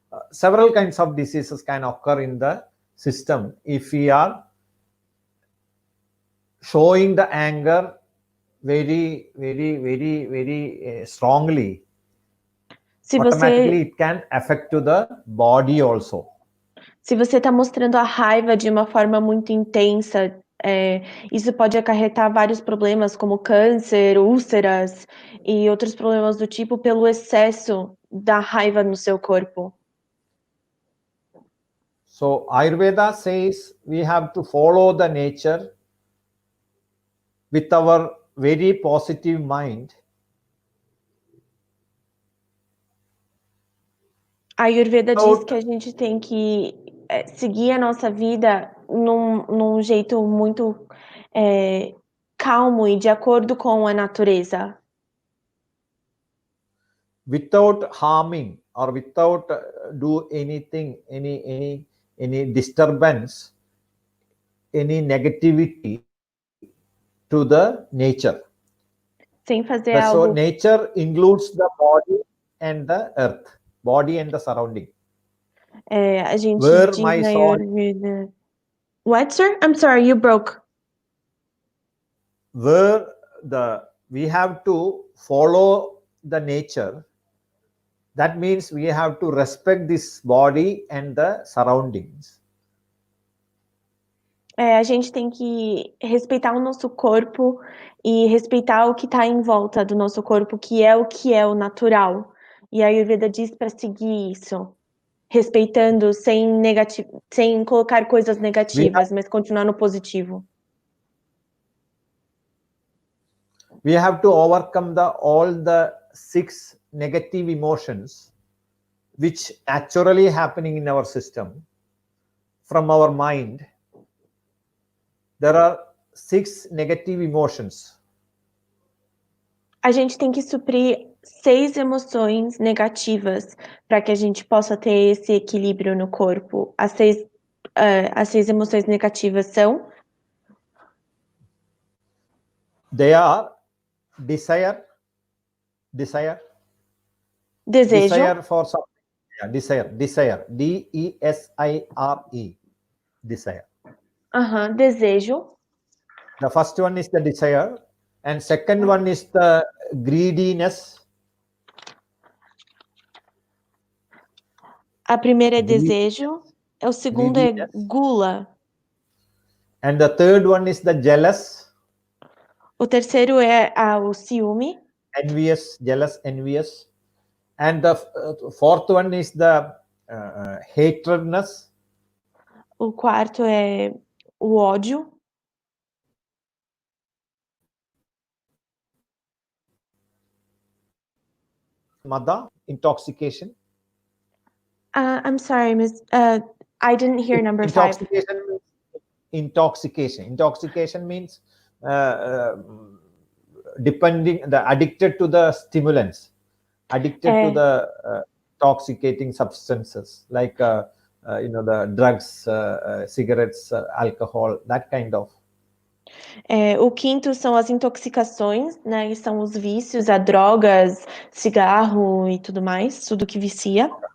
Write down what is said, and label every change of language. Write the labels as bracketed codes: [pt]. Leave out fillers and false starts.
[en] Several kinds of diseases can occur in the system if we are showing the anger very strongly. Automatically it can affect to the body also. [pt] Se você está mostrando a raiva de uma forma muito intensa, isso pode acarretar vários problemas como câncer, úlceras e outros problemas do tipo pelo excesso da raiva no seu corpo. [en] So Ayurveda says we have to follow the nature with our very positive mind. [pt] A Ayurveda diz que a gente tem que seguir a nossa vida num jeito muito calmo e de acordo com a natureza. [en] Without harming or without do anything, any disturbance, any negativity to the nature. [pt] Sem fazer algo. [en] So nature includes the body and the earth, body and the surrounding. [pt] A gente [en] Where [pt] diz [en] my [pt] na [en] soul... Ayurveda... What, sir? I'm sorry, you broke. Where we have to follow the nature. That means we have to respect this body and the surroundings. [pt] A gente tem que respeitar o nosso corpo e respeitar o que está em volta do nosso corpo, que é o natural. E a Ayurveda diz para seguir isso. respeitando sem colocar coisas negativas, mas continuar no positivo. [en] We have to overcome all the 6 negative emotions which naturally happening in our system from our mind. There are 6 negative emotions. [pt] A gente tem que suprir 6 emoções negativas para que a gente possa ter esse equilíbrio no corpo. As 6 emoções negativas são? [en] They are desire, [pt] Desejo. [en] desire for something. Yeah, desire, desire, D-E-S-I-R-E, desire. [pt] Desejo. [en] The first one is the desire, and second one is the greediness. [pt] A primeira é desejo, o segundo é gula. [en] And the third one is the jealous. [pt] O terceiro é o ciúme. [en] Envious, jealous, envious. And the fourth one is the hatredness. [pt] O quarto é o ódio. [en] Mada, intoxication. I'm sorry, Miss. I didn't hear number 5. Intoxication means addicted to the stimulants, addicted to the intoxicating substances like the drugs, cigarettes, alcohol, that kind of. [pt] O quinto são as intoxicações, né? E são os vícios, a drogas, cigarro e tudo mais, tudo que vicia.